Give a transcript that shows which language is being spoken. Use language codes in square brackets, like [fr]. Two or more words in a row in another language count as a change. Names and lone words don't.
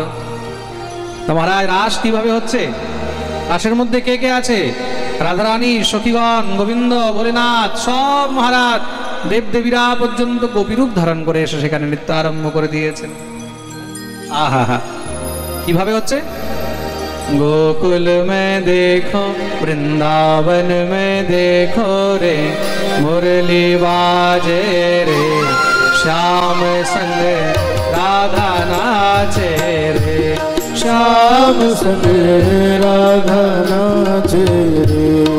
[bn] তোমার রাস কিভাবে হচ্ছে? রাসের মধ্যে কে কে আছে? রাধারানী, সখীগণ, গোবিন্দ, ভোলেনাথ, সব মহারাজ, দেবদেবীরা পর্যন্ত গোপীরূপ ধারণ করে এসে সেখানে নৃত্য আরম্ভ করে দিয়েছেন। আহা হা, কিভাবে হচ্ছে? [hi] गोकुल में देखो, वृंदावन में देखो रे, मुरली बाजे रे, श्याम संग राधा नाचे रे, श्याम संग राधा नाचे रे।